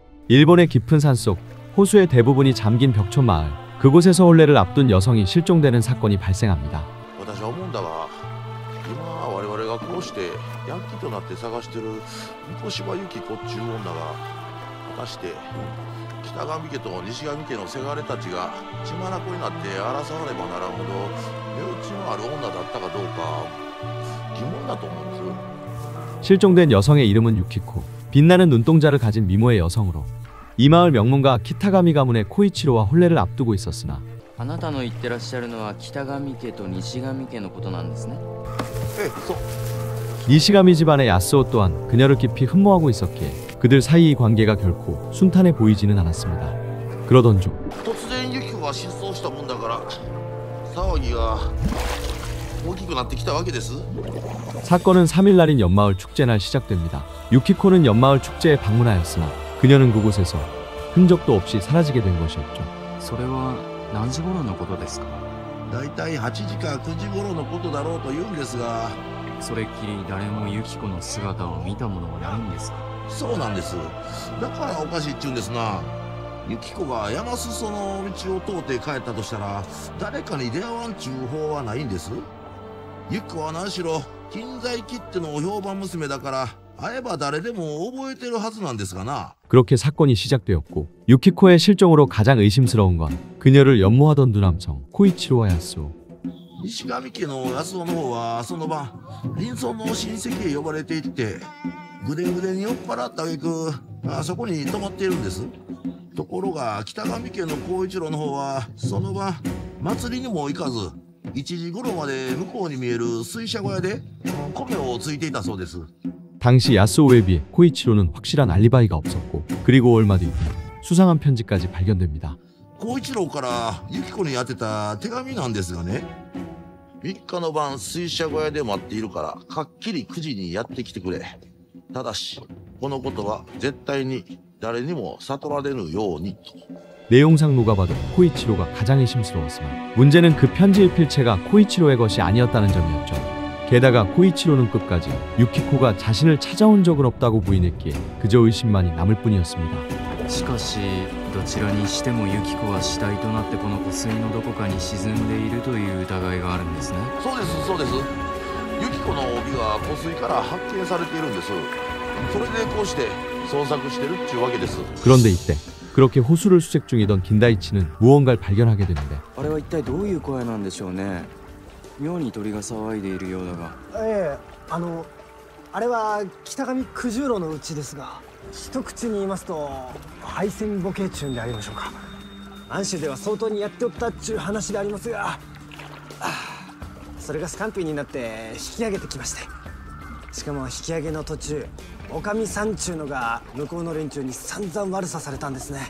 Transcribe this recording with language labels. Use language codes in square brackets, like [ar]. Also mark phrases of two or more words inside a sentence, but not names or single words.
[ko] 일본의 깊은 산속 호수의 대부분이 잠긴 벽촌 마을, 그곳에서 혼례를 앞둔 여성이 실종되는 사건이 발생합니다. [ja] 私は思うんだが、今我々がこうしてヤンキーとなって探してる三越島由紀子っちゅう女が、果たして北上家と西上家のせがれたちが血眼になって争わねばならんほど値打ちのある女だったかどうか疑問だと思うんです。 [ko] 실종된 여성의 이름은 유키코, 빛나는 눈동자를 가진 미모의 여성으로 이 마을 명문가 키타가미 가문의 코이치로와 혼례를 앞두고 있었으나 [ja] あなたの言ってらっしゃるのは北上家と西上家のことなんですね。え、そう。 [ko] 니시가미 집안의 야스오 또한 그녀를 깊이 흠모하고 있었기에 그들 사이의 관계가 결코 순탄해 보이지는 않았습니다. 그러던 중 [ja] 突然ユキコが失踪したもんだから騒ぎが大きくなってきたわけです。 [ko] 사건은 3일날인 연마을 축제날 시작됩니다. 유키코는 연마을 축제에 방문하였으나 그녀는 그곳에서 흔적도 없이 사라지게 된 것이었죠. [ja] それは何時頃のことですか？だいたい8時か9時頃のことだろうと言うんですが、それっきり誰もユキコの姿を見たものはないんですか？そうなんです。だからおかしいっちゅうんですな。ユキコが山裾の道を通って帰ったとしたら誰かに出会わんちゅう方はないんです。ユキコは何しろ近在切手の評判娘だから会えば誰でも覚えてるはずなんですがな。 [ko] 그렇게 사건이 시작되었고 유키코의 실종으로 가장 의심스러운 건 그녀를 연모하던 누남성 코이치로와 야스오. [ja] 西上家の安尾の方はその晩隣村の親戚へ呼ばれていってぐでぐでに酔っ払った挙句そこに泊まっているんです。ところが北上家の孝一郎の方はその晩祭りにも行かず1時頃まで向こうに見える水車小屋で米をついていたそうです。 [ko] 당시 야스오에 비해 코이치로는 확실한 알리바이가 없었고 그리고 얼마 뒤 수상한 편지까지 발견됩니다. [ja] 孝一郎からユキコに宛てた手紙なんですがね、3日の晩水車小屋で待っているからはっきり9時にやってきてくれ。ただしこのことは絶対に誰にも悟られぬようにと。 [ko] 내용상 누가 봐도 코이치로가 가장 의심스러웠지만 문제는 그 편지의 필체가 코이치로의 것이 아니었다는 점이었죠. 게다가 코이치로는 끝까지 유키코가 자신을 찾아온 적은 없다고 부인했기에 그저 의심만이 남을 뿐이었습니다. [ja] しかしどちらにしてもユキコは死体となってこの湖水のどこかに沈んでいるという疑いがあるんですね。そうですそうです。ユキコの帯が湖水から発見されているんです。それでこうして捜索してるっちゅうわけです。 [ko] 그런데 이때 그렇게 호수를 수색 중이던 긴다이치는 무언가를 발견하게 되는데 [ja] あれは一体どういう声なんでしょうね。妙に鳥が騒いでいるようだが。あれは北上九十郎のうちですが、一口に言いますと配線ボケ中でありましょうか。満州では相当にやっておったっちゅう話でありますが、それがスカンピーになって引き上げてきまして、しかも引き上げの途中おかみさんちゅうのが向こうの連中に散々悪さされたんですね。